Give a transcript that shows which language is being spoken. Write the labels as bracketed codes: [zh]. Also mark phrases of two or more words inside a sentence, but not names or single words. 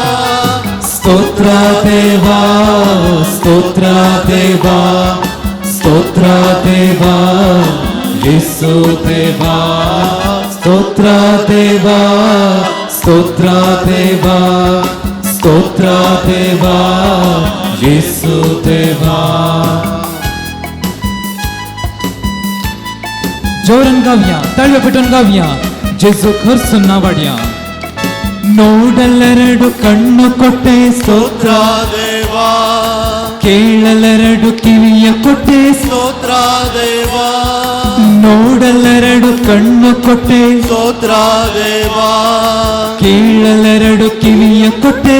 [kn] ಸ್ತೋತ್ರ ದೇವಾ ಸ್ತೋತ್ರ ದೇವಾ ಸ್ತೋತ್ರ ದೇವಾ ಯೇಸು ದೇವಾ ಸ್ತೋತ್ರ ದೇವಾ ಸ್ತೋತ್ರ ದೇವಾ ಸ್ತೋತ್ರ ದೇವಾ ಯೇಸು ದೇವಾ [kok] जोरन गाव्या तळवे पिटून गाव्या जेजू खर्चून नावाड्या [kn] ನೋಡಲೆರಡು ಕಣ್ಣು ಕೊಟ್ಟೆ ಸ್ತೋತ್ರ ದೇವಾ ಕೇಳಲೆರಡು ಕಿವಿಯ ಕೊಟ್ಟೆ ಸ್ತೋತ್ರ ದೇವಾ ನೋಡಲೆರಡು ಕಣ್ಣು ಕೊಟ್ಟೆ ಸ್ತೋತ್ರ ದೇವಾ ಕೇಳಲೆರಡು ಕಿವಿಯ ಕೊಟ್ಟೆ